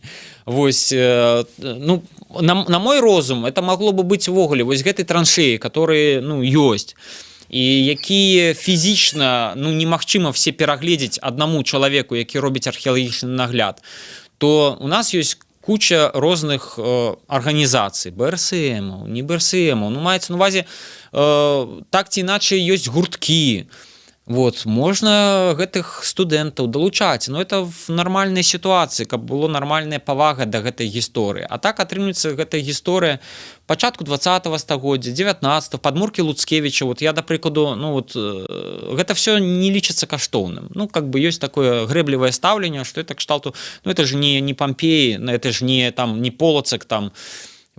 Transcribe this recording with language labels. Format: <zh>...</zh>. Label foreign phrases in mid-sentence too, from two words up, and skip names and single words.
<be>Вось, ну, на мой розум, это магло бы быць увогуле вось гэтай траншеі, которые, ну, ёсць, і якія фізічна, ну, немагчыма все перагледзець аднаму чалавеку, які робіць археалагічны нагляд, то у нас ёсць куча розных арганізацый, БРСМаў, не БРСМаў, ну, маецца на увазе, так ці іначай ёсць гурткі. Вот, можна гэтых студэнтаў далучаць,</be> <ru>но это</ru> <be>в нармальнай сітуацыі, каб было нармальная павага да гэтай гісторыі. А так атрымліваецца гэтая гісторыя пачатку 20-го стагоддзя, 19-го, падмуркі Луцкевіча. Вот я, да прыкладу, ну вот гэта все не лічыцца каштоўным.</be> <ru>Ну, как бы</ru> <be>ёсць такое грэблівае стаўленне, што это кшталту, ну это ж не Пампеі, это ж не там не Полацак там.</be>